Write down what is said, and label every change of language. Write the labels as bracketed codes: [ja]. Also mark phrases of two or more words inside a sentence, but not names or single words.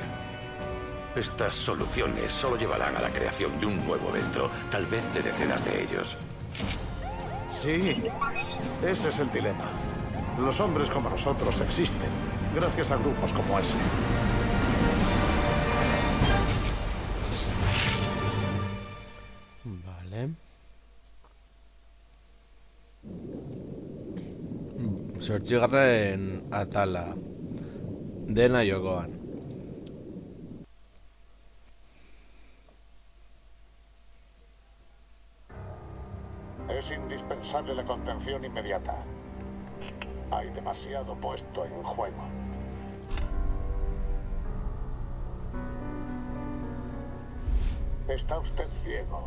[es] Estas soluciones solo llevarán a la creación de un nuevo evento, tal vez de decenas de ellos. Sí, ese es el dilema. Los hombres como nosotros existen, gracias a grupos como ese. Vale. [eu] Zortzigarren atala. Dena jokoan. [es] Es indispensable la contención inmediata. Hay demasiado puesto en juego. Está usted ciego.